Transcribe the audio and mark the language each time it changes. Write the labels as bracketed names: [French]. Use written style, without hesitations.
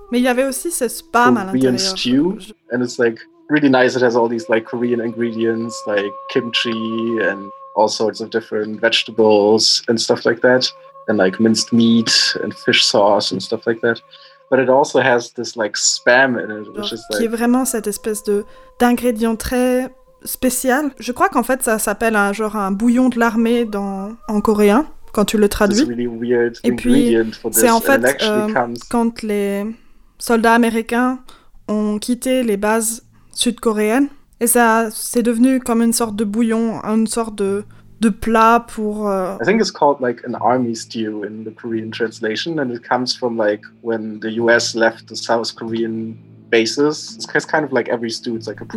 [French] Mais il y avait aussi ce spam [English] Korean [French] à l'intérieur. [English] Stew, and it's like really nice, it has all these like Korean ingredients like kimchi and all sorts of different vegetables and stuff like that, and like minced meat and fish sauce and stuff like that. But it also has this like spam in it, which is like... [French] qui est vraiment cette espèce de d'ingrédient très spécial. Je crois qu'en fait ça s'appelle un genre un bouillon de l'armée dans en coréen. Quand tu le traduis. Et puis, c'est en fait quand les soldats américains ont quitté les bases sud-coréennes. Et ça, c'est devenu comme une sorte de bouillon, une sorte de plat pour... [English] I think it's called like an army stew in the Korean translation. And it comes from like when the US left the South Korean bases. It's kind of like every stew, it's like a...